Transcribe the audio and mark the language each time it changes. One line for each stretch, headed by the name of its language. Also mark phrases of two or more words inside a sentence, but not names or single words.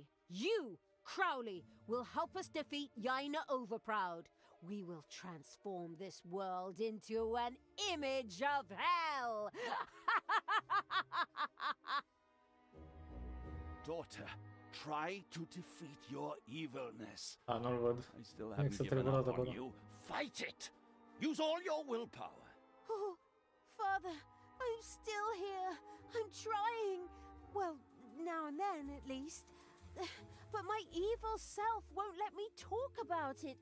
English: You, Crowley, will help us defeat Yaina Overproud. We will transform this world into an image of hell. Daughter, try to defeat your evilness.
Romanian: Nu-l văd.
English: I still haven't given up on you. Fight it! Use all your willpower. Oh, Father, I'm still here. I'm trying. Well, now and then, at least. But my evil self won't let me talk about it.